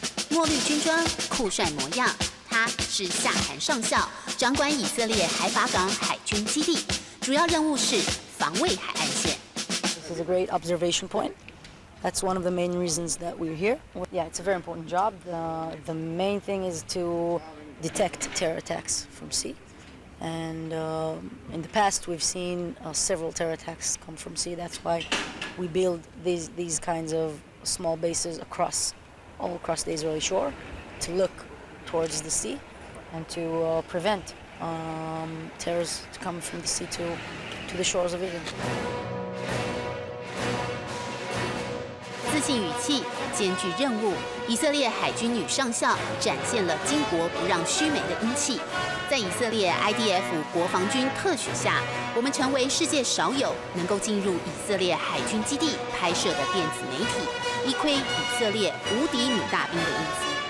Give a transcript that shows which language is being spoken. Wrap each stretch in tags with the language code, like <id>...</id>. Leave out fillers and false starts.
<zh>墨绿军装，酷帅模样，他是夏韩上校，掌管以色列海法港海军基地，主要任务是防卫海岸线。</zh> <en>This is a great observation point. That's one of the main reasons that we're here. Yeah, it's a very important job. The main thing is to detect terror attacks from sea. And in the past, we've seen several terror attacks come from sea. That's why we build these kinds of small bases all across the Israeli shore to look towards the sea and to prevent terrorists to come from the sea to the shores of Israel.</en> <zh>自信语气，艰巨任务，以色列海军女上校展现了巾帼不让须眉的英气。在以色列 IDF 国防军特许下，我们成为世界少有能够进入以色列海军基地拍摄的电子媒体，一窥以色列无敌女大兵的英姿。</zh>